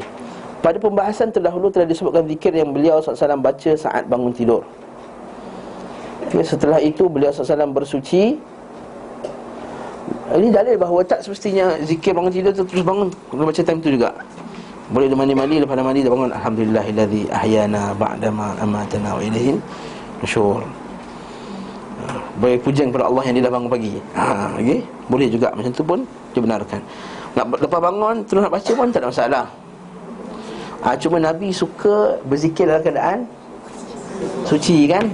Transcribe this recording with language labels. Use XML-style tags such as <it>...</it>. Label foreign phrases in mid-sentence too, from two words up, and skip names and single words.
<ms>Pada pembahasan terdahulu telah disebutkan zikir yang beliau SAW baca saat bangun tidur. Setelah itu beliau SAW bersuci. Ini dalil bahawa tak semestinya zikir bangun tidur tu terus bangun, kena baca time tu juga. Boleh dia mandi, lepas dah mandi dia bangun,</ms> <ar>الحمد لله الذي أحيانا بعد ما أماتنا وإليه النشور.</ar> <ms>Boleh pujian kepada Allah yang dia dah bangun pagi. Okay? Boleh juga macam tu pun dibenarkan. Lepas bangun terus nak baca pun tak ada masalah. Cuma Nabi suka berzikir dalam keadaan suci kan.</ms>